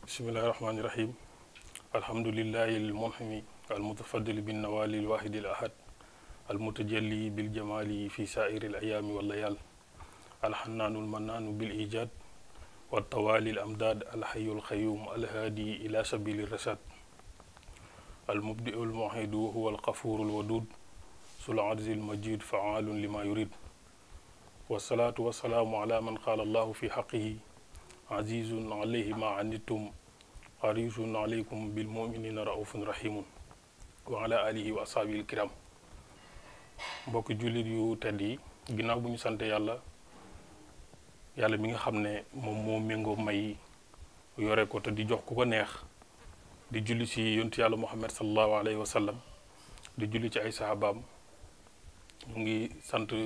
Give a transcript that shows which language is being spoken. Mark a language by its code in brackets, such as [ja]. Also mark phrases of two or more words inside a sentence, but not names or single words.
[ar] بسم الله الرحمن الرحيم الحمد لله المنعم المتفضل بالنوال الواحد الأحد المتجلي بالجمال في سائر الأيام والليال الحنان المنان بالإيجاد والتوالي الأمداد الحي القيوم الهادي إلى سبيل الرشاد المبدئ المعيد هو الغفور الودود ذو العرش المجيد فعال لما يريد والصلاة والسلام على من قال الله في حقه عزيز عليه ما عنتم حريص عليكم بالمؤمنين رءوف رحيم وعلى آله وأصحابه الكرام [wo] mbokk jullit yu tedd yi ginnaaw bu ñu sante yàlla mi nga xam ne moom moo méngoo may yore ko te di jox ku ko neex di julli ci yontu yàlla muhammad [ar] صلى الله عليه وسلم [wo] di julli ci ay sahabaam mu ngi sant